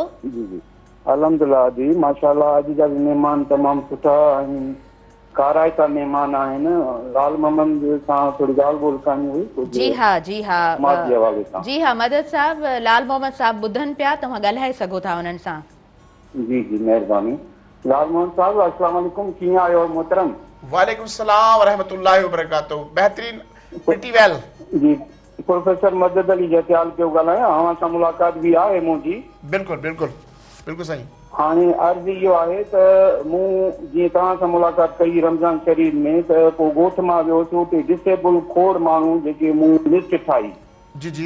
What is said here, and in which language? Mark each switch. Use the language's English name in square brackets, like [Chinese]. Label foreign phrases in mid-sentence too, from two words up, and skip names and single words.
[Sindhi] जी जी अल्हम्दुलिल्लाह जी माशाल्लाह। अॼु जा महिमान तमामु सुठा आहिनि, काराइता महिमान आहिनि। लाल मोहम्मद सां थोरी ॻाल्हि ॿोल करणी हुई। जी हा जी हा जी हा, मदद साहब लाल मोहम्मद साहब ॿुधनि पिया, तव्हां ॻाल्हाए सघो था हुननि सां। जी जी महिरबानी। लाल मोहम्मद साहब [Arabic] السلام عليكم, [Sindhi] कीअं आहियो मोहतरम? [Arabic] وعليكم السلام ورحمة الله وبركاته. [Sindhi] बेहतरीन, [English] pretty well. [Sindhi] जी प्रोफेसर मदद अली जतियाल पियो ॻाल्हायां, अव्हां सां मुलाक़ात बि आहे मुंहिंजी। बिल्कुलु बिल्कुलु बिल्कुलु सही। हाणे अर्ज़ु इहो आहे त मूं जीअं तव्हां सां मुलाक़ात कई रमज़ान शरीफ़ में त पोइ ॻोठ मां वियोसीं, उते डिसेबल खोड़ माण्हू जेके मूं लिस्ट ठाही जी जी